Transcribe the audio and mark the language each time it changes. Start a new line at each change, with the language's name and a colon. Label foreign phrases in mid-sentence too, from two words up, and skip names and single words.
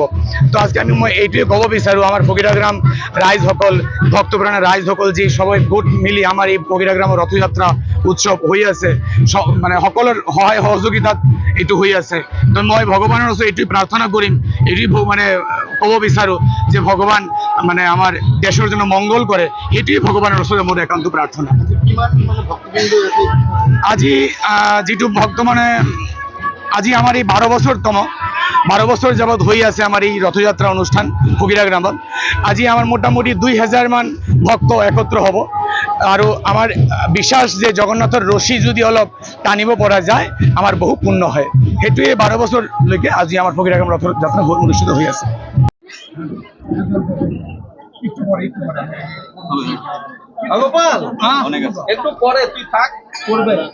Assamese: তো আজকে মই এইটোৱে ক'ব বিচাৰোঁ আমাৰ ফকিৰাগ্ৰাম ৰাইজসকল, ভক্তপ্ৰাণৰ ৰাইজসকল যি সবাই গোট মিলি আমাৰ এই ফকিৰাগ্ৰামৰ ৰথযাত্ৰা উৎসৱ হৈ আছে, মানে সকলৰ সহায় সহযোগিতাত এইটো হৈ আছে। তো মই ভগৱানৰ ওচৰত এইটোৱে প্ৰাৰ্থনা কৰিম, এইটোৱে মানে ক'ব বিচাৰোঁ যে ভগৱান মানে আমাৰ দেশৰ জন্য মংগল কৰে। সেইটোৱে ভগৱানৰ ওচৰত মোৰ একান্ত প্ৰাৰ্থনা।
Bangla: আজি যেটো ভক্ত মানে আজি আমার এই 12 বছর যাবৎ হয়ে আছে আমার এই রথযাত্রা অনুষ্ঠান ফকিরাগ্রামত। আজি আমার মোটামুটি 2000 মান ভক্ত একত্র হব। আর আমার বিশ্বাস যে জগন্নাথের রশি যদি অলপ টানিব পৰা যায় আমার বহু পুণ্য হয়। সেইটোৱে 12 বছরলৈকে আজি আমার ফকিরাগ্রাম রথযাত্রা অনুষ্ঠিত হয়ে আছে। গোপাল একটু পরে তুই থাক করবে।